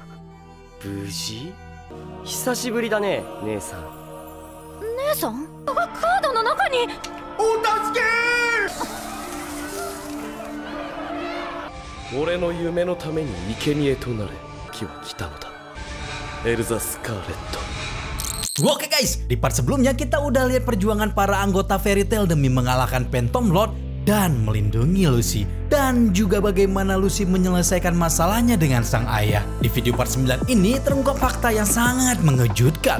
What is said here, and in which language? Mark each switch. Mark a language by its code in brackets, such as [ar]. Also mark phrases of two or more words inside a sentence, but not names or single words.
[ja] 無事？久しぶりだね、姉さん。姉さん？カードの中に。お助け！俺の夢のために生贄となれ。時は来たのだ。エルザ・スカーレット。 [id] Oke guys, di part sebelumnya kita udah lihat perjuangan para anggota Fairy Tail demi mengalahkan Phantom Lord dan melindungi Lucy. Dan juga bagaimana Lucy menyelesaikan masalahnya dengan sang ayah. Di video part 9 ini terungkap fakta yang sangat mengejutkan.